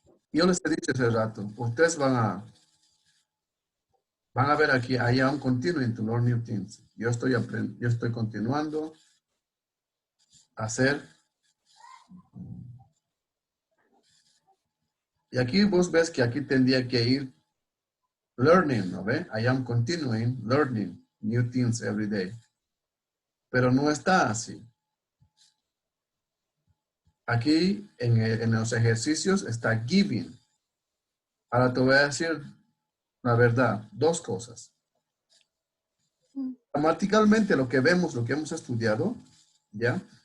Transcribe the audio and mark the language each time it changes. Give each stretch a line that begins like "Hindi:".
Spanish: Yo les he dicho hace rato, ustedes van a ver aquí,
English: I am continuing to learn new things.
Spanish: Yo estoy continuando a hacer. Y aquí vos ves que aquí tendría que ir learning, ¿no ve?
English: I am continuing learning new things every day.
Spanish: Pero no está así. Aquí en los ejercicios está giving. Ahora te voy a decir la verdad, dos cosas. Mm. Gramaticalmente lo que vemos, lo que hemos estudiado, ¿ya?